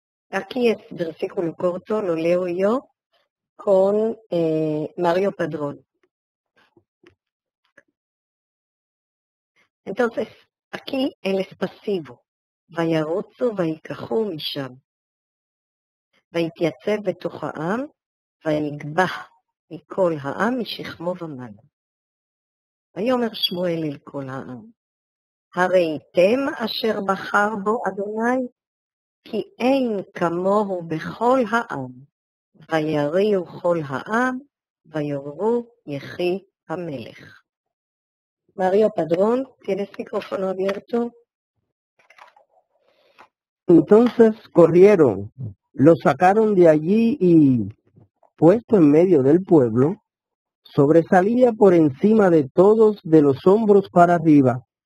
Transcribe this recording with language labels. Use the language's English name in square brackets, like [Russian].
[Spanish] Aquí es versículo corto, lo leo yo con Mario Padrón. Entonces, aquí él es pasivo. [Hebrew] וירוצו ויקחו משם. ויתייצב בתוך העם, ויגבח מכל העם משכמו ומעלה. ויאמר שמואל אל כל העם, הראיתם אשר בחר בו אדוני, כי אין כמוהו בכל העם, ויריעו כל העם, ויאמרו יחי המלך. [Spanish] Mario Padrón, ¿tienes micrófono abierto? Entonces corrieron, lo sacaron de allí y, puesto en medio del pueblo, sobresalía por encima de todos de los hombros para arriba.